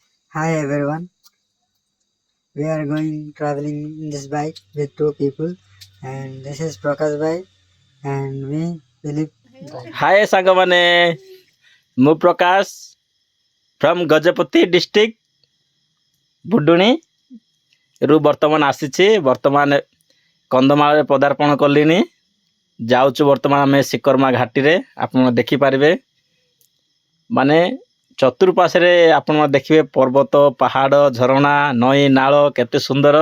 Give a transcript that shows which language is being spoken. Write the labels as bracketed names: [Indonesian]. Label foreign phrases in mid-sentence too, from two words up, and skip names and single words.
[English] Hi everyone, we are going traveling in this bike with two people, and this is Prakash bhai and me, Philip bhai. [Odia] हाय ସାଙ୍ଗମାନେ ମୁଁ ପ୍ରକାଶ ଫ୍ରମ୍ ଗଜପତି ଡିଷ୍ଟ୍ରିକ୍ଟ ବୁଡୁଣି ରୁ ବର୍ତ୍ତମାନ ଆସିଛି। ବର୍ତ୍ତମାନ କନ୍ଧମାଳରେ ପଦାର୍ପଣ କଲିଣି। ଯାଉଛୁ ବର୍ତ୍ତମାନ ଆମେ ଶିକରମା ଘାଟିରେ। ଆପଣ ଦେଖିପାରିବେ ମାନେ ଚତୁଃପାର୍ଶ୍ୱରେ ଆପଣ ଦେଖିବେ ପର୍ବତ, ପାହାଡ଼, ଝରଣା, ନଈ, ନାଳ କେତେ ସୁନ୍ଦର।